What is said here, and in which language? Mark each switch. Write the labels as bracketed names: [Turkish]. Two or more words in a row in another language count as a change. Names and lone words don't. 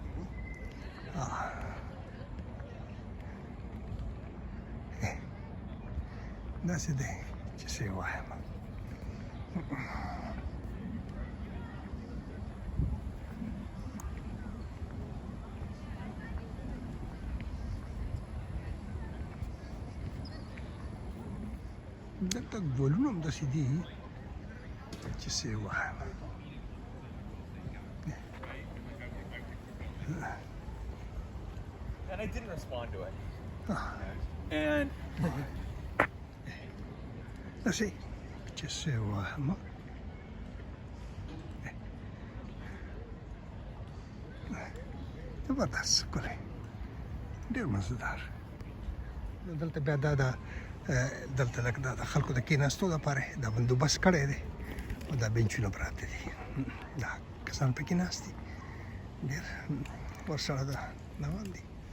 [Pashto] داسې دی چې څه یې وایم دلته ګلونه هم داسې دي چې څه یې وایم [English] And I didn't respond to it. And [Pashto] داسې چې څه یې وایم زبردست ښکلی ډېر مزهدار دلته بیا دا دلته لکه دا د خلکو د کېناستو دپاره دا بندوبست کړی دی او دا بینچونه پراته دي دا کسان پکې ناست دي ډېر ورسره دا روان دي